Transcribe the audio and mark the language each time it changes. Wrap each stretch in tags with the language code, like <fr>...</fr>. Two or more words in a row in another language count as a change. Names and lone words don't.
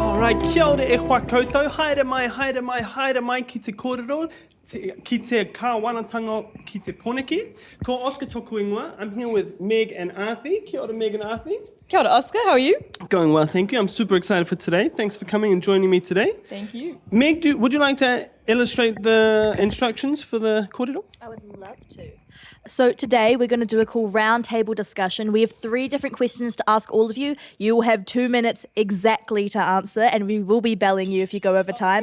<mi>Ai kia ora e hoa koutou, haere mai ki te kōrero, ki te kāwanatanga ki te poneki. Ko Oscar toku ingoa.</mi> <en>I'm here with Meg and Arthi.</en> <mi>Kia ora Meg and Arthi. Kia ora,</mi> <en>Oscar, how are you? Going well, thank you. I'm super excited for today. Thanks for coming and joining me today. Thank you. Meg, would you like to illustrate the instructions for the kōrero? I would love to. So today we're going to do a cool round table discussion. We have 3 different questions to ask all of you. You will have 2 minutes exactly to answer, and we will be belling you if you go over time.</en>